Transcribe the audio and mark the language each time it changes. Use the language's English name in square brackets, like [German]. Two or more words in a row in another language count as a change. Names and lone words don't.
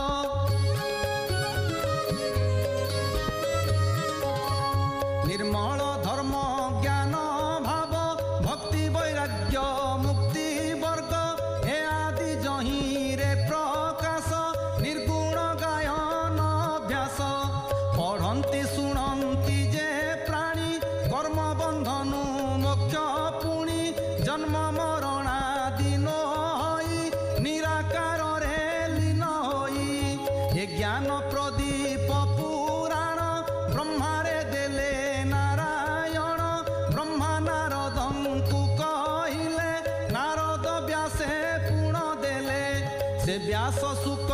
[Odia] ନିର୍ମଳ ଧର୍ମ ଜ୍ଞାନ ଭାବ ଭକ୍ତି ବୈରାଗ୍ୟ ମୁକ୍ତି ବର୍ଗ ହେ ଆଦି ଯହିଁରେ ପ୍ରକାଶ ନିର୍ଗୁଣ ଗାୟନ ଅଭ୍ୟାସ ପଢ଼ନ୍ତି ଶୁଣନ୍ତି ଯେ ପ୍ରାଣୀ କର୍ମ ବନ୍ଧନୁ ମୋକ୍ଷ ପୁଣି ଜନ୍ମ ମରଣାଦି ନ ହୋଇ ନିରାକାର ରେ ଲୀନ ହୋଇ ହେ ଜ୍ଞାନ ପ୍ରଦୀପ ପୁରାଣ ବ୍ରହ୍ମାରେ ଦେଲେ ନାରାୟଣ ବ୍ରହ୍ମା ନାରଦଙ୍କୁ କହିଲେ ନାରଦ ବ୍ୟାସେ ପୁଣ ଦେଲେ ସେ ବ୍ୟାସ